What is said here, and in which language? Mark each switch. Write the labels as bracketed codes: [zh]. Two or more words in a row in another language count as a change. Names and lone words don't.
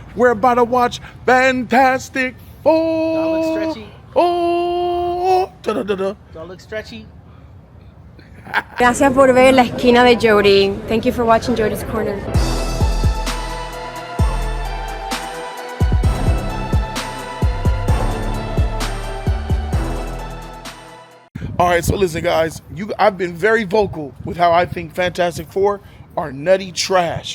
[en] We're about to watch Fantastic Four. Do I look stretchy? Oh, da, da, da, da. Do I look stretchy? [es] Gracias por ver La Esquina de Jody. [en] Thank you for watching Jody's Corner. All right, so listen, guys. I've been very vocal with how I think Fantastic Four are nutty trash.